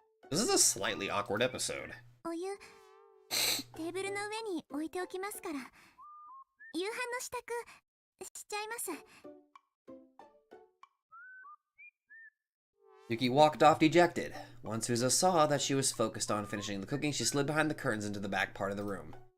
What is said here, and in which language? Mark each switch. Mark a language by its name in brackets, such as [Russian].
[English] This is a slightly awkward episode. [Japanese] お湯テーブルの上に置いておきますから。夕飯の支度しちゃいます。 [English] Yuki walked off dejected. Once Suzuha saw that she was focused on finishing the cooking, she slid behind the curtains into the back part of the room.